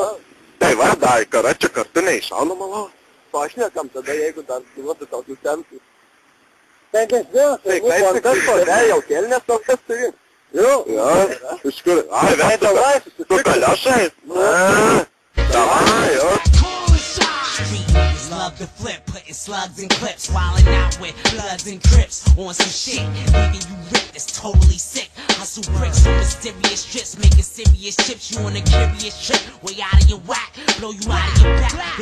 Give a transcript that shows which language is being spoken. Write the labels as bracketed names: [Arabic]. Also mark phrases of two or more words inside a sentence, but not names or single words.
[Lithuanian] Tai va, dar čia kartu neiššaunam alaus. pašnekam tada, jeigu dar duodu tokius tempius. Tai bankas padė, jau kelnės tokias turi. Jau. Jo, iš kur? Ai, vėl tu kaliošai? Davai, jo. [English] Streets love to flip, putting slugs in clips, wilding out with bloods and crips on some shit, leaving you ripped, it's totally sick. Hustle bricks on mysterious trips, making serious chips. You on a curious trip, way out of your whack, blow you out of your back.